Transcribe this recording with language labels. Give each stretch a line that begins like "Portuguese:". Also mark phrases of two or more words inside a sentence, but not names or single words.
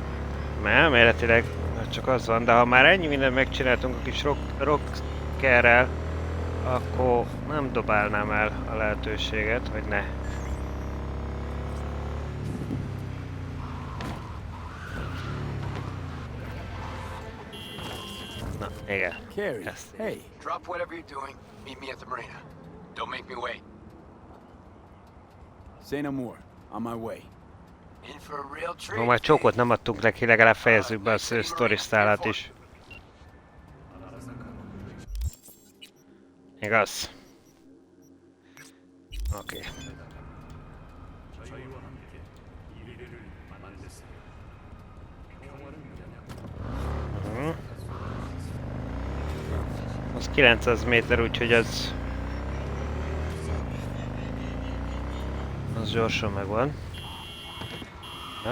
Hungarian: Mert elméletileg csak az van, de ha már ennyi mindent megcsináltunk a kis rockerrel, akkor nem dobálnám el a lehetőséget, hogy ne. Na, igen.
English: Carrie, hey. Drop whatever you're doing. Meet me at the marina. Don't make me wait. Say no more. On my way. In for a real treat.
Hungarian: Ha már csókot nem adtunk neki, legalább fejezzük be a sztori sztálát is. Igaz? Oké. Az 900 méter, úgyhogy az gyorsan megvan.